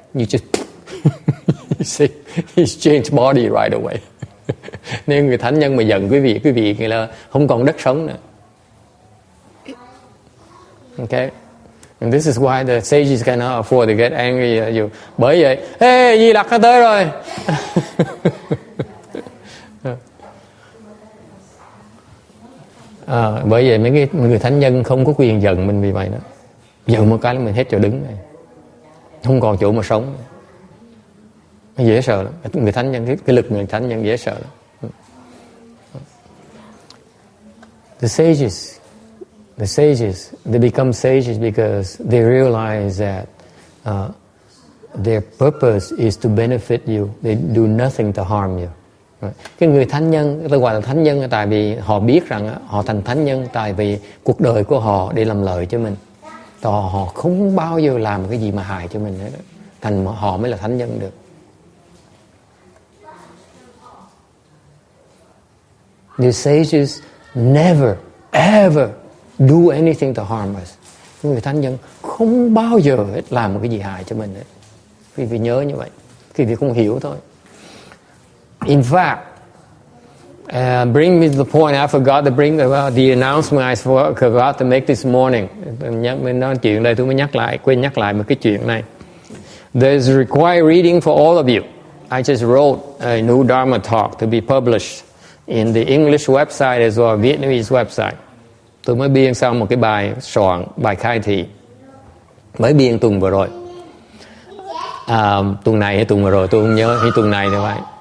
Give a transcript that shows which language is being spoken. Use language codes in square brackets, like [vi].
[en] You just you see, he's changed body right away. [vi] Nên người thánh nhân mà giận quý vị nghĩa là không còn đất sống nữa. [en] Okay. And this is why the sages cannot afford to get angry at you. [vi] Bởi vậy, hey, Di Lặc nó tới rồi. Bởi vậy mấy cái người thánh nhân không có quyền giận mình vì vậy đó. Giận một cái là mình hết chỗ đứng này, không còn chỗ mà sống. Nó dễ sợ lắm. Người thánh nhân, cái lực người thánh nhân dễ sợ lắm. [en] The sages, they become sages because they realize that their purpose is to benefit you. They do nothing to harm you. [vi] Cái người thánh nhân, tôi gọi là thánh nhân là tại vì họ biết rằng họ thành thánh nhân tại vì cuộc đời của họ để làm lợi cho mình. Họ không bao giờ làm cái gì mà hại cho mình hết. Thành họ mới là thánh nhân được. [en] The sages never, ever do anything to harm us. [vi] Người thánh nhân không bao giờ hết làm một cái gì hại cho mình hết. Quý vị nhớ như vậy. Quý vị không hiểu thôi. [en] In fact, bring me to the point. I forgot to bring about the announcement I forgot to make this morning. [vi] Mình nói chuyện đây tôi mới quên nhắc lại một cái chuyện này. [en] There's required reading for all of you. I just wrote a new Dharma talk to be published in the English website as well as Vietnamese website. [vi] Tôi mới biên xong một cái bài khai thị. Mới biên tuần vừa rồi. Tuần này hay tuần vừa rồi tôi không nhớ, hay tuần này nữa vậy.